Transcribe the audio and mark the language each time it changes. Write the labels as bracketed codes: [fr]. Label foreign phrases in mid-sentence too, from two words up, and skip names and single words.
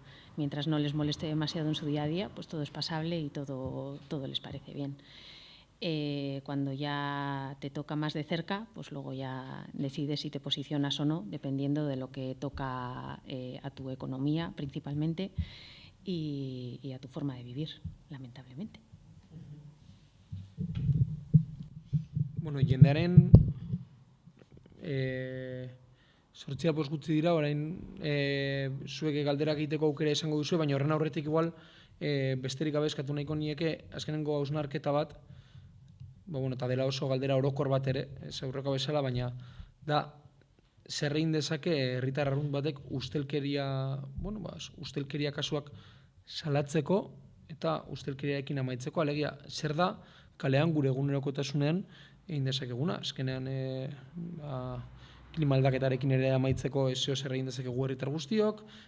[es] Mientras no les moleste demasiado en su día a día, pues todo es pasable y todo les parece bien. Cuando ya te toca más de cerca, pues luego ya decides si te posicionas o no, dependiendo de lo que toca a tu economía principalmente y a tu forma de vivir, lamentablemente. [eu] Bueno, jendearen sortzia post gutxi dira, orain zuek galderak egiteko aukera izango duzu, baina horren aurretik igual besterik gabe eskatu nahiko nieke azkenengo hausnarketa bat, eta dela oso galdera orokor bat ere, ez aurreko bezala, baina da zer egin dezake herritar arrunt batek ustelkeria kasuak salatzeko eta ustelkeriarekin amaitzeko, alegia zer da kalean gure egunerokotasunean egin dezakeguna, azkenean klima aldaketarekin ere amaitzeko zeo zer egin dezakegu herritar guztiok,